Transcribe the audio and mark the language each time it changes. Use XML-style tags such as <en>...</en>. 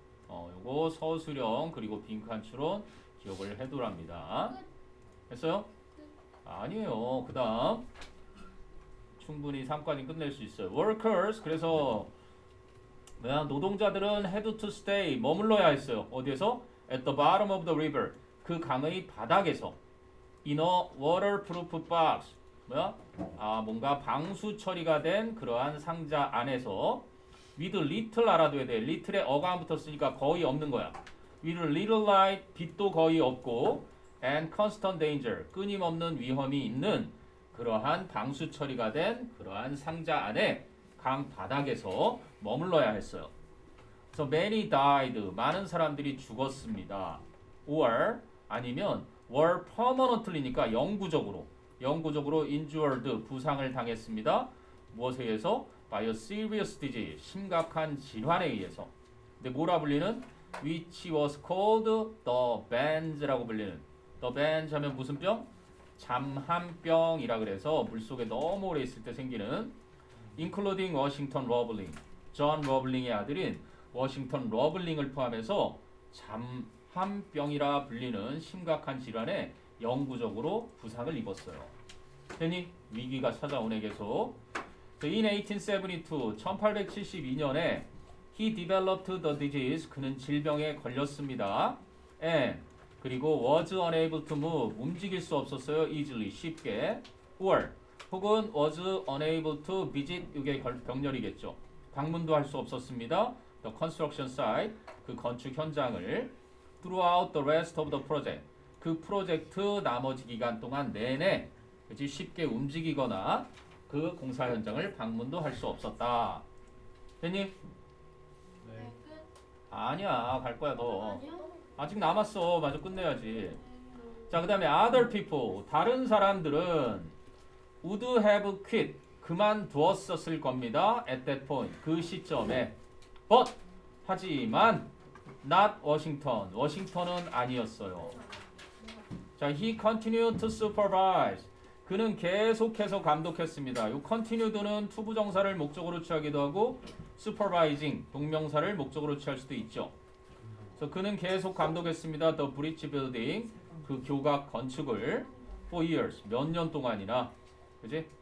<ko>요거 서술형 그리고 빈칸 추론 기억을 해두랍니다. 했어요? 아니에요. 그 다음 충분히 3까지 끝낼 수 있어요. workers, 그래서 노동자들은</ko> <en>had to stay,</en> <ko>머물러야 했어요. 어디에서?</ko> <en>at the bottom of the river,</en> <ko>그 강의 바닥에서.</ko> <en>in a waterproof box,</en> <ko>뭔가 방수 처리가 된 그러한 상자 안에서. with little 알아둬야 돼. little에 어가 안 붙었으니까 거의 없는 거야.</ko> <en>with little light,</en> <ko>빛도 거의 없고</ko> <en>and constant danger,</en> <ko>끊임없는 위험이 있는 그러한 방수 처리가 된 그러한 상자 안에 강 바닥에서 머물러야 했어요. 그래서</ko> <en>many died,</en> <ko>많은 사람들이 죽었습니다. or 아니면</ko> <en>were permanently</en> <ko>니까 영구적으로 injured, 부상을 당했습니다. 무엇에 의해서?</ko> <en>by a serious disease,</en> <ko>심각한 질환에 의해서. 근데 뭐라 불리는?</ko> <en>which was called the bends,라고 불리는.</en> <ko>the bends 하면 무슨 병? 잠한병이라 그래서 물속에 너무 오래 있을 때 생기는. including 워싱턴 러블링, 존 러블링의 아들인 워싱턴 러블링을 포함해서 잠한병이라 불리는 심각한 질환에 영구적으로 부상을 입었어요. 되니? 위기가 찾아오네 계속.</ko> <en>In 1872, 1872년에 he developed the disease,</en> <ko>그는 질병에 걸렸습니다.</ko> <en>And 그리고 was unable to move,</en> <ko>움직일 수 없었어요.</ko> <en>easily, 쉽게. or</en> <ko>혹은</ko> <en>was unable to visit</en> <ko>이게 병렬이겠죠. 방문도 할 수 없었습니다.</ko> <en>The construction site</en> <ko>그 건축 현장을</ko> <en>throughout the rest of the project</en> <ko>그 프로젝트 나머지 기간 동안 내내 그치 쉽게 움직이거나 그 공사 현장을 방문도 할 수 없었다. 됐니? 네. 네, 끝. 아니야 갈 거야 너. 아니요? 아직 남았어. 마저 끝내야지. 자, 그 다음에</ko> <en>other people</en> <ko>다른 사람들은</ko> <en>would have quit</en> <ko>그만두었었을 겁니다.</ko> <en>at that point</en> <ko>그 시점에</ko> <en>but 하지만 not Washington</en> <ko>워싱턴은 아니었어요.</ko> <en>자, he continued to supervise</en> <ko>그는 계속해서 감독했습니다. 이 continued는 투부정사를 목적으로 취하기도 하고 supervising 동명사를 목적으로 취할 수도 있죠. 그래서 그는 계속 감독했습니다.</ko> <en>The bridge building</en> <ko>그 교각 건축을</ko> <en>for years</en> <ko>몇 년 동안이나 그지?</ko>